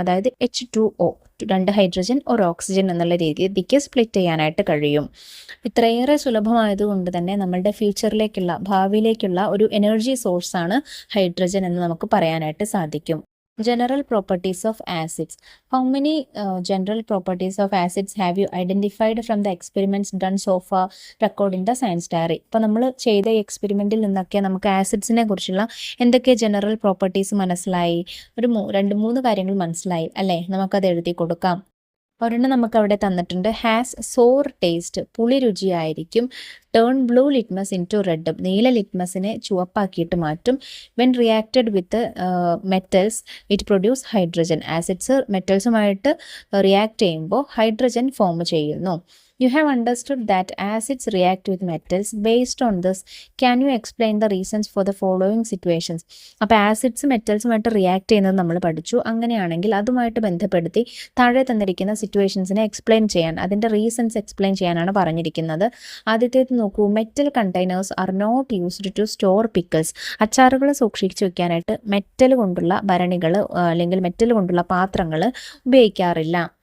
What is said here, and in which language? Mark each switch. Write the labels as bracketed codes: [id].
[ml] അതായത് H2O, 2 hydrogen ഒരു oxygen എന്നുള്ള രീതിക്ക് സ്പ്ലിറ്റ് ചെയ്യാനായിട്ട് കഴിയും. ഇത്രയേറെ സുലഭമായതുകൊണ്ട് തന്നെ നമ്മളുടെ ഭാവിയിലേക്കുള്ള ഒരു എനർജി സോഴ്സാണ് ഹൈഡ്രജൻ എന്ന് നമുക്ക് പറയാനായിട്ട് സാധിക്കും. [en] General properties of acids. How many general properties of acids have you identified from the experiments done so far record in the science diary? [ml] ഇപ്പോൾ നമ്മൾ ചെയ്ത എക്സ്പെരിമെൻറ്റിൽ നിന്നൊക്കെ നമുക്ക് ആസിഡ്സിനെ കുറിച്ചുള്ള എന്തൊക്കെ ജനറൽ പ്രോപ്പർട്ടീസ് മനസ്സിലായി? ഒരു 2-3 കാര്യങ്ങൾ മനസ്സിലായി അല്ലേ? നമുക്കത് എഴുതി കൊടുക്കാം. ഒരെണ്ണം നമുക്ക് അവിടെ തന്നിട്ടുണ്ട്. [en] has sour taste, [ml] പുളി രുചിയായിരിക്കും. [en] turn blue litmus into red, [ml] നീല ലിറ്റ്മസിനെ ചുവപ്പാക്കിയിട്ട് മാറ്റും. [en] When reacted with metals it produce hydrogen. [ml] Acids മെറ്റൽസുമായിട്ട് react ചെയ്യുമ്പോൾ ഹൈഡ്രജൻ ഫോം ചെയ്യുന്നു. [en] You have understood that acids react with metals. Based on this, can you explain the reasons for the following situations? [ml] അപ്പോൾ acids മെറ്റൽസുമായിട്ട് react ചെയ്യുന്നത് നമ്മൾ പഠിച്ചു. അങ്ങനെയാണെങ്കിൽ അതുമായിട്ട് ബന്ധപ്പെടുത്തി താഴെ തന്നിരിക്കുന്ന സിറ്റുവേഷൻസിനെ എക്സ്പ്ലെയിൻ ചെയ്യാൻ, അതിൻ്റെ റീസൺസ് എക്സ്പ്ലെയിൻ ചെയ്യാനാണ് പറഞ്ഞിരിക്കുന്നത്. ആദ്യത്തേത് നോക്കൂ. [en] Metal containers are not used to store pickles. [ml] അച്ചാറുകൾ സൂക്ഷിച്ചു വെക്കാനായിട്ട് മെറ്റൽ കൊണ്ടുള്ള ഭരണികൾ അല്ലെങ്കിൽ മെറ്റൽ കൊണ്ടുള്ള പാത്രങ്ങൾ ഉപയോഗിക്കാറില്ല.